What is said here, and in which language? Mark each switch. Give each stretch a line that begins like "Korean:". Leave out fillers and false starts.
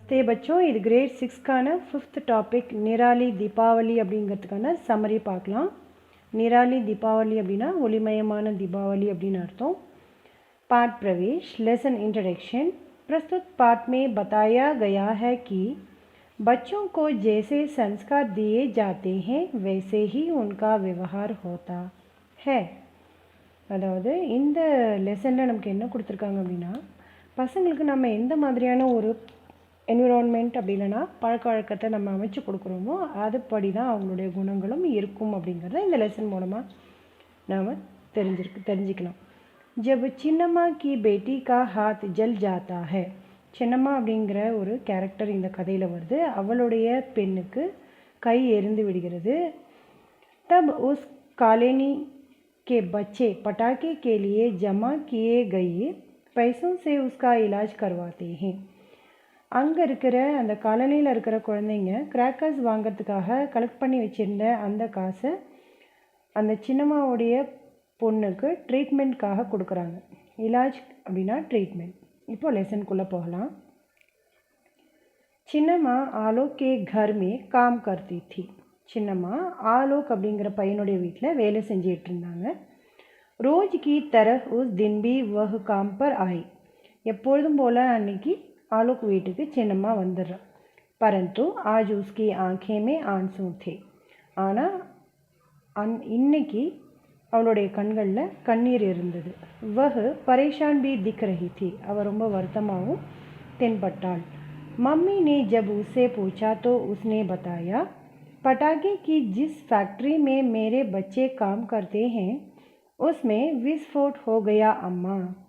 Hindi: ते बच्चों
Tamil: இது great 6க்கான 5th topic Nirali Deepavali அப்படிங்கிறதுக்கான சம்மரி பார்க்கலாம். நிராலி தீபாவளி அப்படின்னா ஒளிமயமான தீபாவளி அப்படின்னு अर्थம்.
Hindi: पाठ प्रवेश लेसन इंट्रोडक्शन. प्रस्तुत पाठ में बताया गया है कि बच्चों को जैसे संस्कार दिए जाते हैं वैसे ही उनका व्यवहार होता है.
Tamil: அதாவது இந்த லெசனில் நமக்கு என்ன கொடுத்துருக்காங்க அப்படின்னா, பசங்களுக்கு நம்ம எந்த மாதிரியான ஒரு என்விரான்மெண்ட் அப்படி இல்லைன்னா பழக்க வழக்கத்தை நம்ம அமைச்சு கொடுக்குறோமோ அதுபடி தான் அவங்களுடைய குணங்களும் இருக்கும் அப்படிங்கிறத இந்த லெசன் மூலமாக நாம் தெரிஞ்சுக்கணும்.
Hindi: जब சின்னம்மா की बेटी का हाथ जल जाता है.
Tamil: சின்னம்மா அப்படிங்கிற ஒரு கேரக்டர் இந்த கதையில் வருது. அவளுடைய பெண்ணுக்கு கை எரிந்து விடுகிறது.
Hindi: तब उस कॉलोनी के बच्चे पटाखे के लिए जमा किए गए पैसों से उसका इलाज करवाते हैं.
Tamil: அங்கே இருக்கிற அந்த காலனியில் இருக்கிற குழந்தைங்க கிராக்கர்ஸ் வாங்கிறதுக்காக கலெக்ட் பண்ணி வச்சுருந்த அந்த காசை அந்த சின்னம்மாவுடைய பொண்ணுக்கு ட்ரீட்மெண்ட்காக கொடுக்குறாங்க. இலாஜ் அப்படின்னா ட்ரீட்மெண்ட். இப்போ லெசனுக்குள்ளே போகலாம்.
Hindi: சின்னம்மா ஆலோக் கே घर में काम करती थी.
Tamil: சின்னம்மா ஆலோக் அப்படிங்கிற பையனுடைய வீட்டில் வேலை செஞ்சிட்டு இருந்தாங்க.
Hindi: ரோஜ் கி तरह उस दिन भी वह काम पर आई.
Tamil: எப்பொழுதும் போல் அன்னைக்கு ஆலோக் வீட்டுக்கு சின்னம்மா வந்துடுறான்.
Hindi: परंतु आज उसकी आंखें में आंसू थे.
Tamil: ஆனால் இன்னைக்கு அவளுடைய கண்களில் கண்ணீர் இருந்தது.
Hindi: वह परेशान भी दिख रही थी.
Tamil: அவள் ரொம்ப வருத்தமாகவும் தென்பட்டாள்.
Hindi: मम्मी ने जब उससे पूछा तो उसने बताया, पटाखे की जिस फैक्ट्री में मेरे बच्चे काम करते हैं उसमें विस्फोट हो गया अम्मा.